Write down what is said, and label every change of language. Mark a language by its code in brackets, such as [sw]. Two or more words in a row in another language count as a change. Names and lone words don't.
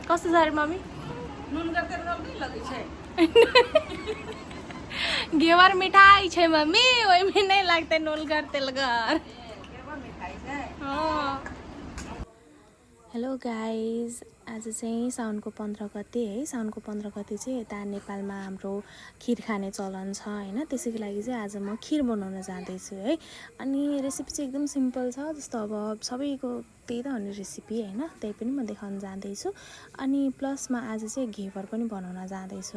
[ne] कस्तो छ अरे मम्मी [mai] घेवर मिठाई छै मम्मी ओहिमे नहीं लागते नूलगर तेलगर [en] hello guys [ne] आज चाहिँ साउनको 15 गते है साउनको 15 गते चाहिँ यता नेपालमा हाम्रो खिर खाने चलन छ हैन त्यसैको लागि चाहिँ आज म खिर बनाउन जाँदैछु है अनि रेसिपी चाहिँ एकदम सिम्पल छ जस्तो अब सबैको त्यही त हो नि रेसिपी हैन त्यही पनि म देखाउन जाँदैछु अनि प्लसमा आज चाहिँ घेवर पनि बनाउन जाँदैछु